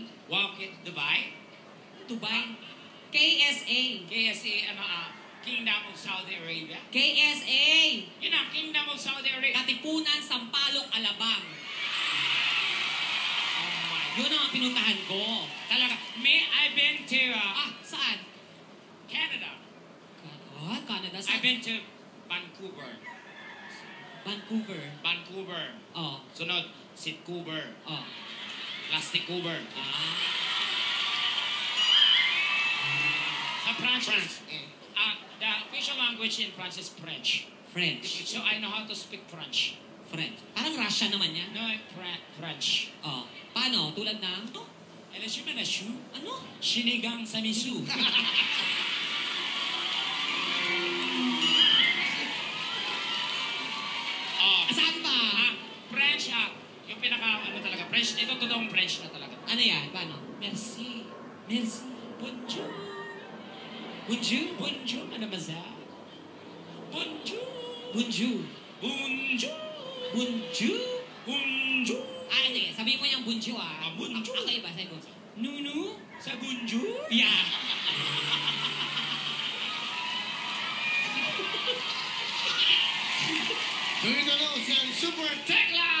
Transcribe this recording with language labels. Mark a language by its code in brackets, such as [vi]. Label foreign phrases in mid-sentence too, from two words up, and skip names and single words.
[en] Wow, Dubai? Dubai? KSA. KSA, Kingdom of Saudi Arabia. KSA. [tl] Yun ang Kingdom of Saudi Arabia. Katipunan, Sampaloc, Alabang. [en] Oh my. [tl] Yun ang pinuntahan ko. Talaga. [en] I've been to... [tl] saan? Canada. Canada. Saan? [en] I've been to Vancouver. Vancouver. Oh. [tl] Sunod, Sitcouver. Oh. Plasticouver. Sa France. [en] The official language in France is French. French. So I know how to speak French. French. [tl] Parang Russian naman yan. [en] No, French. [tl] Oh. Paano? Tulad ng? Ano? Sinigang sa miso. Saan pa? French, yung talaga, French, ito totoong French na talaga. Ano yan? Paano? [fr] Merci. Bonjour. Bonjour? Bonjour, mademoiselle. Bonjour. Bonjour. Bonjour. Bonjour? Bonjour. [tl] Sige. Sabihin mo yung bonjour, [fr] Bonjour. [tl] Ako iba, sabi mo. Nunu? Sa bonjour? [en] Yeah. [tl] Tuloy na lang si Super Tech!